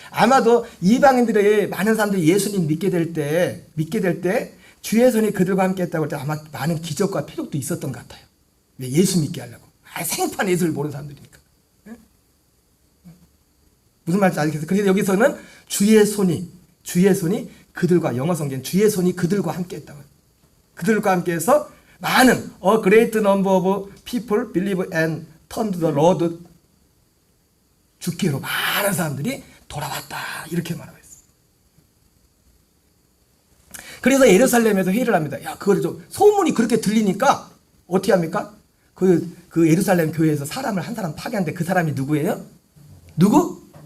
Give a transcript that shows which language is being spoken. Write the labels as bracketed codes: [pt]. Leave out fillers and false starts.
[ko] 아마도 이방인들의 많은 사람들이 예수님 믿게 될 때 주의 손이 그들과 함께했다고 할 때 아마 많은 기적과 표적도 있었던 것 같아요. 왜? 예수 믿게 하려고. 생판 예수를 모르는 사람들이니까. 무슨 말인지 알겠어요? 그래서 여기서는 주의 손이 그들과, 영어 성경 주의 손이 그들과 함께했다고. 그들과 함께해서 많은 [en] a great number of people believe and turn to the Lord. [ko] 주께로 많은 사람들이 돌아왔다, 이렇게 말하고 있어요. 그래서 예루살렘에서 회의를 합니다. 그걸 좀 소문이 그렇게 들리니까 어떻게 합니까? 그 예루살렘 교회에서 사람을 한 사람 파괴한데 그 사람이 누구예요? 누구?